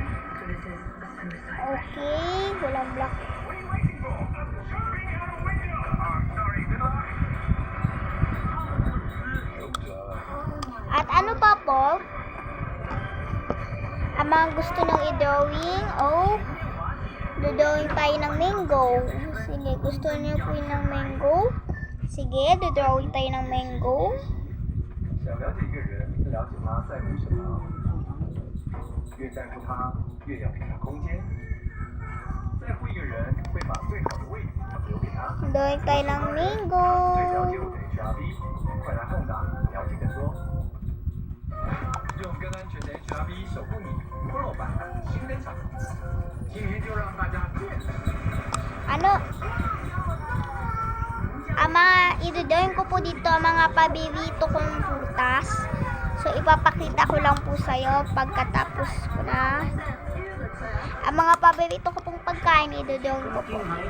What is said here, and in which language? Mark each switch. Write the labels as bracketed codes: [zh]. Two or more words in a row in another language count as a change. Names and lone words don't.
[tl] Okay, walang block. At ano pa po? Ang mga gusto nyong i-drawing, dodrawing tayo ng mango. Sige, gusto nyo po yun ng mango? Sige, dodrawing tayo ng mango. [zh] 想了解一个人，了解他在乎什么，越在乎他，越要给他空间。在乎一个人，会把最好的位置留给他。 [tl] Drawing tayo ng mango. [zh] 最了解我的 HRV， 快来碰档，了解更多。用更安全的 HRV 守护你，Pro 版新登场，今天就让大家见识。 [tl] Ano? Ang mga i-drawing ko po dito, ang mga paborito kong prutas. So, ipapakita ko lang po sa'yo pagkatapos ko na. Ang mga paborito ko pong pagkain, i-drawing ko po.